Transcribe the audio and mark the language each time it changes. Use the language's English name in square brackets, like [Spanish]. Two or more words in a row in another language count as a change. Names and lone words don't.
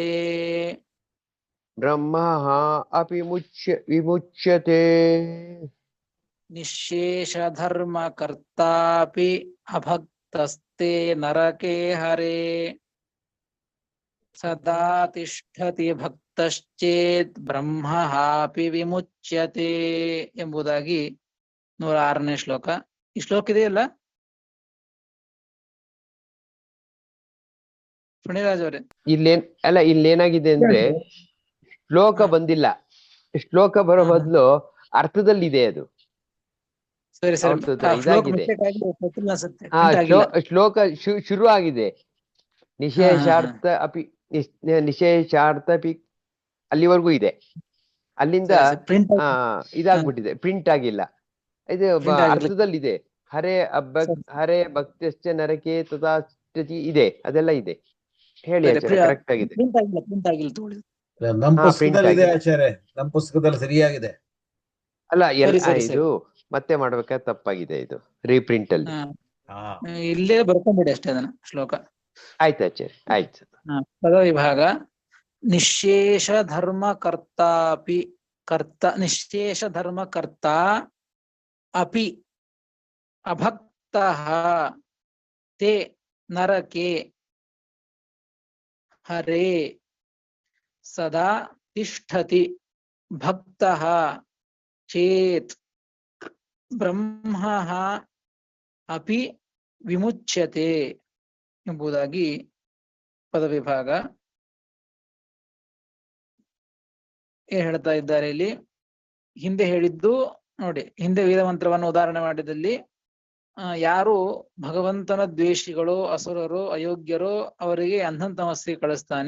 [Sanskrit] ಬ್ರಹ್ಮ ಅಪಿ ವಿಮುಚ್ಯತೆ. ನಿಶೇಷ ಧರ್ಮ ಕರ್ತಾಪಿ ಅಭಕ್ತಸ್ತೆ ನರಕೆ ಹರೇ. ಸದಾ ತಿಷ್ಠತಿ ಭಕ್ತಶ್ಚೇತ್ ಬ್ರಹ್ಮಹಾಪಿ ವಿಮುಚ್ಯತೆ [Kannada] ಎಂಬುದಾಗಿ 106ನೇ ಶ್ಲೋಕ. ಈ ಶ್ಲೋಕ ಇದೆಯಲ್ಲ ಪುಣ್ಯರಾಜ್ ಅವರೇ? ಇಲ್ಲೇನಾಗಿದೆ ಅಂದ್ರೆ ಶ್ಲೋಕ ಬಂದಿಲ್ಲ, ಶ್ಲೋಕ ಬರೋ ಬದಲು ಅರ್ಥದಲ್ಲಿದೆ ಅದು. ಸರಿ ಸರಿ, ಇದಾಗಿದೆ. ಶ್ಲೋಕ ಶುರು ಆಗಿದೆ. [Sanskrit] ನಿಶೇಷಾರ್ಥ ಅಪಿ ನಿಶೇಷಾರ್ಥ ಅಪಿ [Kannada] ಅಲ್ಲಿವರೆಗೂ ಇದೆ. ಅಲ್ಲಿಂದ ಇದಾಗ್ಬಿಟ್ಟಿದೆ, ಪ್ರಿಂಟ್ ಆಗಿಲ್ಲ. ಇದು ಅರ್ಥದಲ್ಲಿದೆ. [Sanskrit] ಹರೇ ಹರೇ ಭಕ್ತಶ್ಚ ನರಕೆ ತಥಾ [Kannada] ಇದೆ, ಅದೆಲ್ಲ ಇದೆ. ಹೇಳಿ ಕರೆಕ್ಟ್ ಆಗಿದೆ. ನಮ್ಮ ಪುಸ್ತಕದಲ್ಲಿ ಸರಿಯಾಗಿದೆ. ಅಲ್ಲ, ಇದು ಮತ್ತೆ ಮಾಡ್ಬೇಕಾದ್ರೆ ತಪ್ಪಾಗಿದೆ, ಇದು ರೀಪ್ರಿಂಟ್ ಅಲ್ಲಿ. ಇಲ್ಲೇ ಬರ್ಕೊಂಡ್ಬಿಡಿ ಅಷ್ಟೇ ಅದನ್ನ ಶ್ಲೋಕ. ಆಯ್ತು ಆಚಾರ್ಯ, ಆಯ್ತು. [Sanskrit] ಪದ ವಿಭಾಗ. ನಿಶೇಷ ಧರ್ಮ ಕರ್ತಾಪಿ ಕರ್ತ ನಿಶೇಷ ಧರ್ಮ ಕರ್ತ ಅಪಿ ಅಭಕ್ತಃ ತೇ ನರಕೆ ಹರೇ ಸದಾ ತಿಷ್ಠತಿ ಭಕ್ತಃ ಚೇತ್ ಬ್ರಹ್ಮಃ ಅಪಿ ವಿಮುಚ್ಯತೆ [Kannada] ಎಂಬುದಾಗಿ ಪದವಿಭಾಗ ಏನ್ ಹೇಳ್ತಾ ಇದ್ದಾರೆ ಇಲ್ಲಿ. ಹಿಂದೆ ಹೇಳಿದ್ದು ನೋಡಿ, ಹಿಂದೆ ವೇದ ಮಂತ್ರವನ್ನು ಉದಾಹರಣೆ ಮಾಡಿದಲ್ಲಿ ಯಾರು ಭಗವಂತನ ದ್ವೇಷಿಗಳು, ಅಸುರರು, ಅಯೋಗ್ಯರು ಅವರಿಗೆ ಅಂಧಂತಮಸ್ಸಿಗೆ ಕಳಿಸ್ತಾನೆ.